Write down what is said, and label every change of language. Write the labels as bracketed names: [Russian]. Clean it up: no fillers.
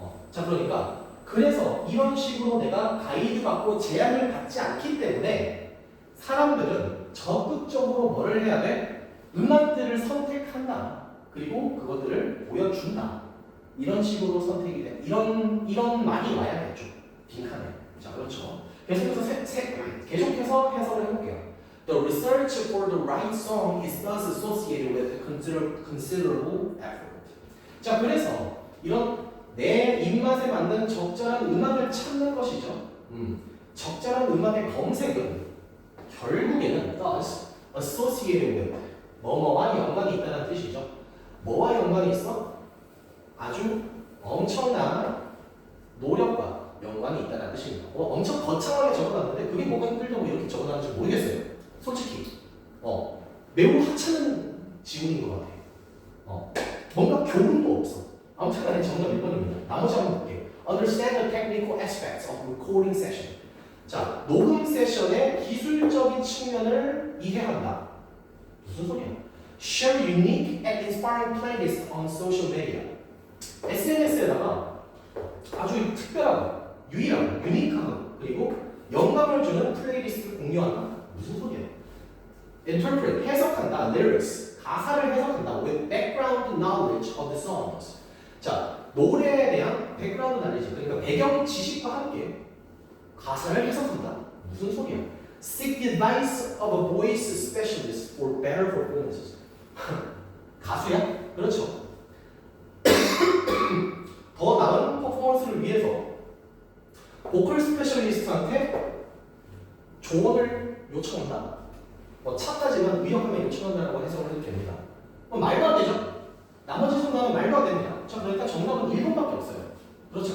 [Korean] 자, 그러니까 그래서 이런 식으로 내가 가이드 받고 제한을 받지 않기 때문에 사람들은 적극적으로 뭐를 해야 돼? 음악들을 선택한다. 그리고 그것들을 보여준다. 이런 식으로 선택이 돼. 이런 말이 와야겠죠. 빈칸에. 자, 그렇죠. 계속해서 해석을 해볼게요. [English] The research for the right song is thus associated with considerable effort. [Korean] 자, 그래서 이런 내 입맛에 맞는 적절한 음악을 찾는 것이죠. 적절한 음악의 검색은 결국에는 [English] thus associated with [Korean] 뭐뭐와 연관이 있다는 뜻이죠. 뭐와 연관이 있어? 아주 엄청난 노력과 연관이 있다는 뜻입니다. 엄청 거창하게 적어놨는데 그게 뭐가 힘들다고 이렇게 적어놨는지 모르겠어요. 솔직히 매우 하찮은 지문인 것 같아요. 뭔가 교훈도 없어. 아무튼 간에 정답 1번입니다. 나머지 한번 볼게요. [English] Understand the technical aspects of recording session. [Korean] 자, 녹음 세션의 기술적인 측면을 이해한다. 무슨 소리야? [English] Share unique and inspiring playlists on social media. [Korean] SNS에다가 아주 특별하고 유일하고 유니크하고 그리고 영감을 주는 플레이리스트를 공유한다. 무슨 소리야? Interpret, 해석한다. Lyrics, 가사를 해석한다. [English] With background knowledge of the songs. [Korean] 자, 노래에 대한 background knowledge, 그러니까 배경 지식과 함께 가사를 해석한다. 무슨 소리야? [English] Seek the advice of a voice specialist for better performances. [Korean] 가수야? 그렇죠. 더 나은 퍼포먼스를 위해서 보컬 스페셜리스트한테 조언을 요청한다. 차까지만 위협하면 요청한다라고 해석을 해도 됩니다. 말도 안 되죠? 나머지 정답은 말도 안 됩니다. 자, 그러니까 정답은 1번밖에 없어요. 그렇죠.